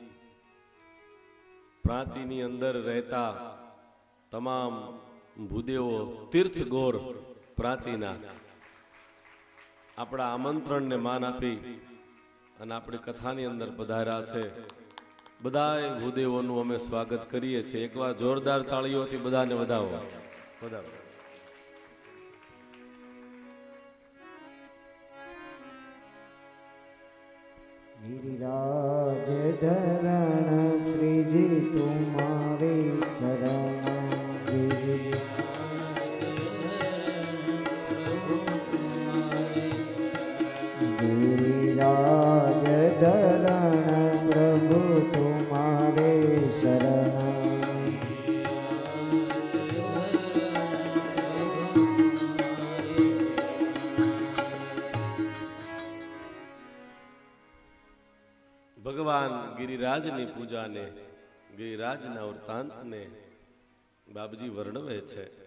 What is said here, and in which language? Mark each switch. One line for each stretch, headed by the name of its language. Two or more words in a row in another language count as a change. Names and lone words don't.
Gujarati: પ્રાચીની અંદર રહેતા તમામ ભૂદેવો તીર્થ ગોર પ્રાચીના આપણા આમંત્રણને માન આપી અને આપણી કથાની અંદર પધાર્યા છે. બધાય ભૂદેવોનું અમે સ્વાગત કરીએ છીએ. એકવાર જોરદાર તાળીઓથી બધાને વધાવો. વધાવો.
Hindi: गिरिराज धरण श्रीजी तुम्हारे शरण, गिरिराज धरण प्रभु तुम्हारे शरण,
Gujarati: ભગવાન ગિરિરાજની પૂજાને, ગિરિરાજના વૃતાંતને બાપજી વર્ણવે છે.